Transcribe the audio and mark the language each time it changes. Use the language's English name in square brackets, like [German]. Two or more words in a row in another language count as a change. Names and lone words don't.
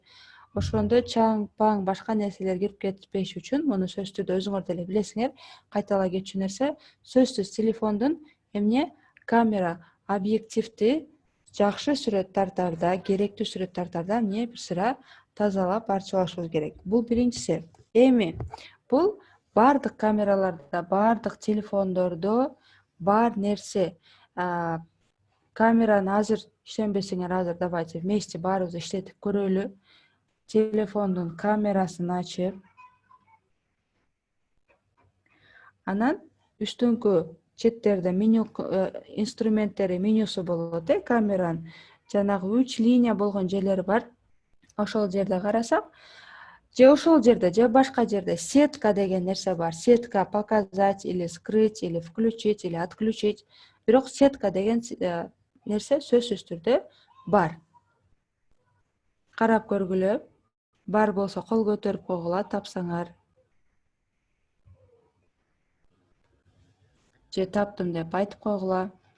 [Kyrgyz] Ошондо чаң, паң, башка нерселер кирип кетпеш үчүн, муну сөзсүз түрдө өзүңөр деле билесиңер, кайталай кетчү нерсе, сөзсүз телефондун эмне камера объективди жакшы сүрөт тартарда, керектүү сүрөт тартарда эмне бир сыра тазалап арчылашыбыз керек. Бул биринчиси. Эми бул бардык камераларда, бардык телефондордо бар нерсе. Камераны азыр иштенбесеңер, азыр [Russian] давайте вместе [Kyrgyz] баарыбыз иштетип көрөлү. Телефондун камерасын ачып, анан үстүңкү четтерде меню инструменттери менюсу болот, камеранын жанагы 3 линия болгон жерлери бар. Ошол жерде карасак, же ошол жерде, же башка жерде сетка деген нерсе бар. [Russian] Сетка показать или скрыть, или включить, или отключить. [Kyrgyz] Бирок сетка деген нерсе сөзсүз түрдө бар. Карап көргүлө. Бар болсо кол көтөрүп койгула, тапсаңар. Же таптым деп айтып койгула.